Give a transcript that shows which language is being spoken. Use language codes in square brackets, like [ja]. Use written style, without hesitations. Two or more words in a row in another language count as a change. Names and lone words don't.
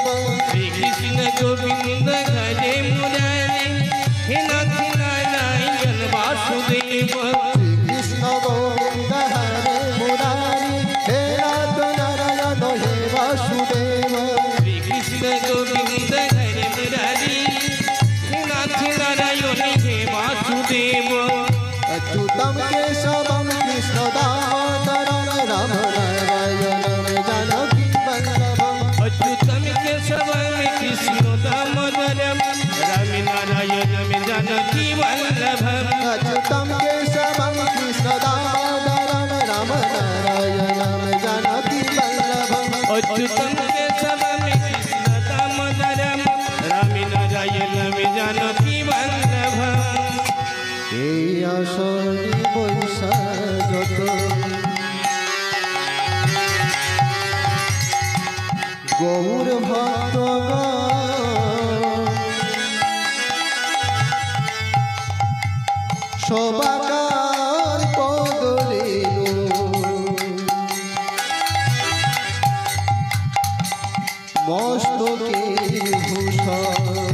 [bn] শ্রীকৃষ্ণ গোবিন্দ হরে মুরারি হে নাথ নারায়ণ বাসুদেব শ্রীকৃষ্ণ গোবিন্দ হরে মুরারি হে নাথ নারায়ণ হে বাসুদেব শ্রীকৃষ্ণ গোবিন্দ হরে মুরারি হে নাথ নারায়ণ হে বাসুদেব [sa] अच्युतम केशवम कृष्ण दामोदरम राम नारायणम जानकी वल्लभम अच्युतम केशवम कृष्ण दामोदरम राम नारायणम जानकी वल्लभम अच्युतम केशवम कृष्ण दामोदरम राम नारायणम जानकी वल्लभम अच्युतम केशवम कृष्ण दामोदरम राम नारायणम जानकी वल्लभम [bn] এই আসনি বৈশা যত গৌর ভক্তগণ সবাকার পদরেণু মস্তকে ভূষণ